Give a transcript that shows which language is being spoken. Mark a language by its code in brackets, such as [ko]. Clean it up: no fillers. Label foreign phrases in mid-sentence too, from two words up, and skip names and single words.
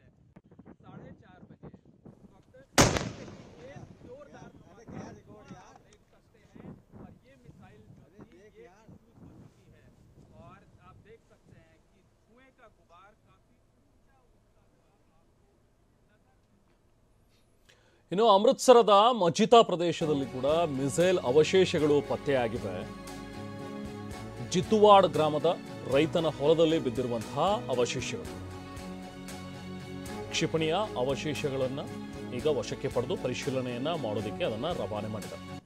[hi] 4:30 बजे इस वक्त जोरदार धमाका आप देख सकते हैं और ये मिसाइल जो थी ये डिफ्यूज हो चुकी है और आप देख सकते हैं कि धुएं का गुबार काफी ऊंचा उठता हुआ आपको नजर। [kn] ಇನ್ನು ಅಮೃತಸರದ ಮಜಿತಾ ಪ್ರದೇಶದಲ್ಲಿ ಕೂಡ ಮಿಸೈಲ್ ಅವಶೇಷಗಳು ಪತ್ತೆಯಾಗಿವೆ. ಜಿತುವಾಡ್ ಗ್ರಾಮದ ರೈತನ ಹೊಲದಲ್ಲಿ ಬಿದ್ದಿರುವಂತಹ ಅವಶೇಷಗಳು. ಕ್ಷಿಪಣಿಯ ಅವಶೇಷಗಳನ್ನು ಈಗ ವಶಕ್ಕೆ ಪಡೆದು ಪರಿಶೀಲನೆಯನ್ನ ಮಾಡೋದಕ್ಕೆ ಅದನ್ನು ರವಾನೆ ಮಾಡಿದ್ದಾರೆ.